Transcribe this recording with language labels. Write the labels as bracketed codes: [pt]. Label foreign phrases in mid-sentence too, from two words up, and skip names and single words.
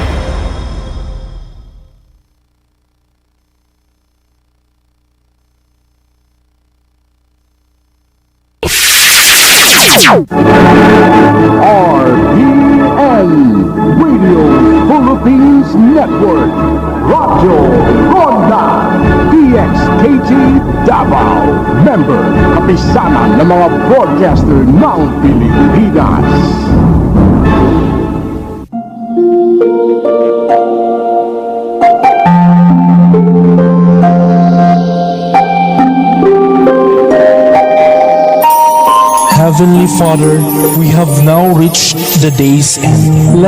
[tl] RBN Radio Philippines Network, Radyo Ronda, DXKT Davao. Member, kapisanan ng mga broadcaster ng Pilipinas. [en] Heavenly Father, we have now reached the day's end.